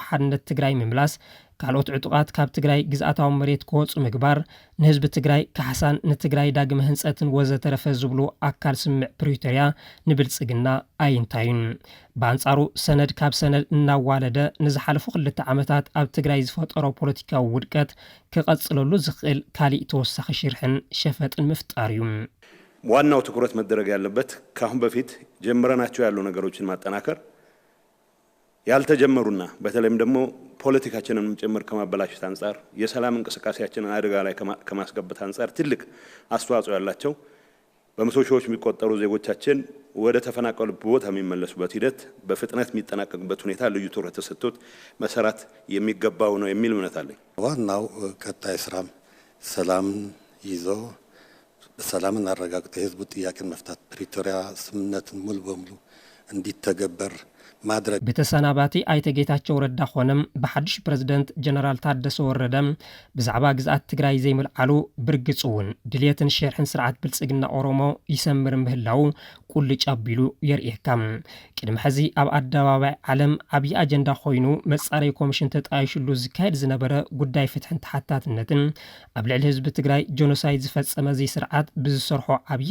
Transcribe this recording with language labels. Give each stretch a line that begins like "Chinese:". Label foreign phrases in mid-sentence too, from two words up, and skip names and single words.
Tigrinya: ሓድነት ትግራይ ምምላስ ካልኦት ዕጡቃት ካብ ትግራይ ግዝኣታዊ መሬት ክወፁ ምግባር ንህዝቢ ትግራይ ካሕሳን ንትግራይ ዳግመ ህንፀትን ወዘተረፈ ዝብሉ ኣካል ስምዕ ፕሪቶሪያ ንብልጽግና ኣይንታዩን በአንጻሩ ሰነድ ካብ ሰነድ እናዋለደ ንዝሓለፉ 2 ዓመታት ኣብ ትግራይ ዝፈጠሮ ፖለቲካዊ ውድቀት ክቐጽለሉ ዝኽእል ካሊእ ተወሳኺ ሽርሕን ሸፈጥን ምፍጣር እዩ
Amharic: ዋናው ትኩረት መደረግ ያለበት ካሁን በፊት ጀምረናቸው ያሉ ነገሮችን ማጠናከር ያልተጀመሩና በተለይም ደግሞ ፖለቲካችንን ጭምር ከማበላሸት አንፃር የሰላም እንቅስቃሴያችንን አደጋ ላይ ከማስገባት አንፃር ትልቅ አስተዋጽኦ ያላቸው በመቶ ሺዎች የሚቆጠሩ ዜጎቻችን ወደ ተፈናቀሉበት ቦታ የሚመለሱበት ሂደት በፍጥነት የሚጠናቀቅበት ሁኔታ ልዩ ትኩረት ተሰጥቶት መሰራት የሚገባው ነው የሚል እምነት አለኝ። ዋናው ቀጣይ ስራም ሰላም ይዞ ሰላምን አረጋግጦ የህዝቡ ጥያቄን መፍታት ፕሪቶሪያ ስምምነትን ሙሉ በሙሉ እንዲተገበር ማድረግ
Tigrinya: በተሰናባቲ አይተ ጌታቸው ረዳ ኾነም በሐድሽ ፕሬዝዳንት ጀነራል ታደሰ ወረደም ብዛዕባ ግዝአት ትግራይ ዘይምልዓሉ ብርግጽውን ድልየትን ሸርሕን ስርዓት ብልጽግና ኦሮሞ ይሰምር ምህላው ቁልጭ አቢሉ የርኢካም ቅድም ሕዚ ኣብ አደባባይ ዓለም ዓብይ አጀንዳ ኮይኑ መጻረይ ኮሚሽን ተጣይሽሉ ዝካየድ ዝነበረ ጉዳይ ፍትሕን ተሓታትነትን ኣብ ልዕሊ ህዝቢ ትግራይ ጆኖሳይድ ዝፈጸመ ዘይ ስርዓት ብዝሰርሖ ዓብይ